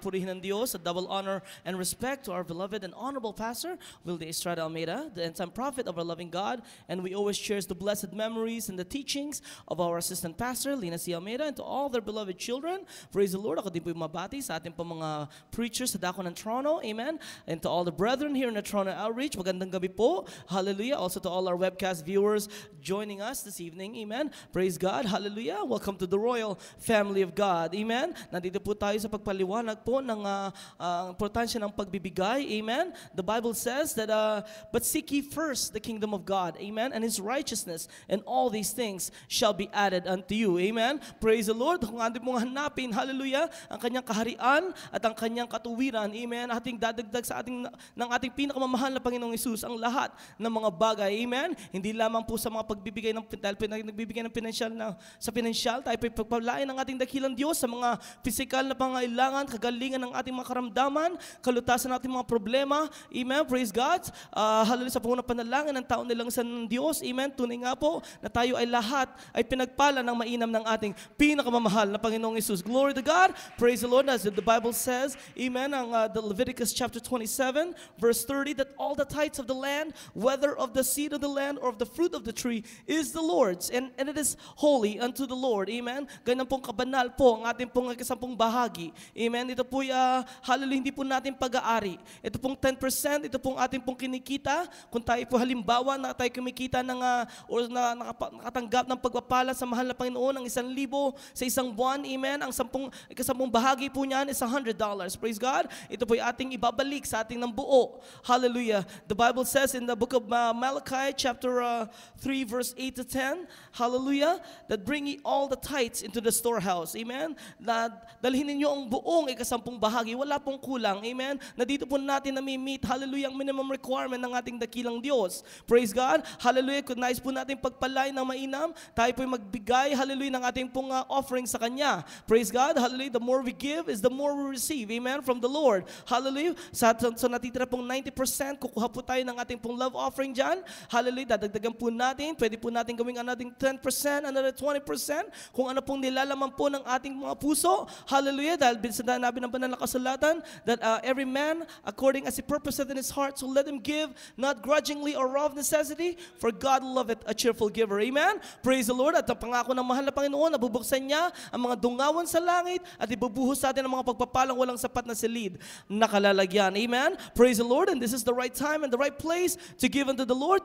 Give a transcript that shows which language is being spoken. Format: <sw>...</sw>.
<tl>Purihin ng Diyos,</tl> <en>a double honor and respect to our beloved and honorable pastor, Wilde Estrada Almeida, the end-time prophet of our loving God, and we always cherish the blessed memories and the teachings of our assistant pastor, Lina C. Almeida, and to all their beloved children. Praise the Lord.</en> <tl>Ako din po yung mabati sa ating po mga preachers sa Dako ng Toronto.</tl> <en>Amen. And to all the brethren here in the Toronto Outreach,</en> <tl>magandang gabi po.</tl> <en>Hallelujah. Also to all our webcast viewers joining us this evening. Amen. Praise God. Hallelujah. Welcome to the royal family of God. Amen.</en> <tl>Nandito po tayo sa pagpaliwanag po ng importansya ng pagbibigay. Amen.</tl> <en>The Bible says that, but seek ye first the kingdom of God. Amen. And His righteousness, and all these things shall be added unto you.</en> <tl>Amen.</tl> <en>Praise the Lord.</en> <tl>Kung atin mong hanapin, hallelujah, ang kanyang kaharian at ang kanyang katuwiran. Amen. Ating dadagdag sa ng ating pinakamamahal na Panginoong Hesus ang lahat ng mga bagay. Amen. Hindi lamang po sa mga pagbibigay ng nagbibigay ng sa pinansyal, tayo po pagpalain ng ating dakilang Diyos sa mga physical na pangailangan, kagalingan ng ating mga karamdaman, kalutasan ng ating mga problema. Amen.</tl> <en>Praise God.</en> <tl>Hallelujah, sa pangunang panalangin ng taon nilang sa Diyos. Amen. Tunay nga po na tayo ay lahat ay pinagpala ng mainam ng ating pinakamamahal na Panginoong Hesus.</tl> <en>Glory to God. Praise the Lord. As the Bible says, amen, ang the Leviticus chapter 27, verse 30, that all the tithes of the land, whether of the seed of the land or of the fruit of the tree, is the Lord's, and it is holy unto the Lord.</en> <tl>Amen. Ganyan pong kabanal po ang ating pong ikasampung bahagi. Amen. Ito po, hallelujah, hindi po natin pag-aari. Ito pong 10%, ito pong ating pong kinikita. Kung tayo po halimbawa na tayo kumikita or nakatanggap ng pagpapala sa mahal na Panginoon ng 1,000 sa isang buwan. Amen. Ang ikasampung bahagi po niyan is $100. Praise God. Ito po yung ating ibabalik sa ating ng buo. Hallelujah.</tl> <en>The Bible says in the book of Malachi chapter 3 verse 8 to 10, hallelujah, that bring ye all the tithes into the storehouse. Amen.</en> <tl>Na dalhin ninyo ang buong ikasampung bahagi, wala pong kulang. Amen. Na dito po natin nami-meet, hallelujah, ang minimum requirement ng ating dakilang Diyos. Praise God. Hallelujah. Kung nais po natin pagpalain ng mainam, tayo po magbigay, hallelujah, ng ating pong offering sa Kanya.</tl> <en>Praise God. Hallelujah. The more we give is the more we receive.</en> <tl>Amen.</tl> <en>From the Lord.</en> <tl>Hallelujah. So natitira pong 90%, kukuha po tayo ng ating pong love offering dyan. Hallelujah. Dadagdagan po natin. Pwede po natin gawing another 10%, another 20%. Kung ano pong nilalaman po ng ating mga puso. Hallelujah. Dahil sinabi ng banal na kasulatan</tl> <en>that every man, according as he purposeth in his heart, so let him give, not grudgingly or of necessity, for God loveth a cheerful giver. Amen. Praise the Lord.</en> <tl>At ang pangako ng mahal na Panginoon, nabubuksan niya ang mga dungawan sa langit at ibubuhos sa atin ang mga pagpapalang walang sapat na silid na kalalagyan. Amen.</tl> <en>Praise the Lord. And this is the right time and the right place to give unto the Lord.</en>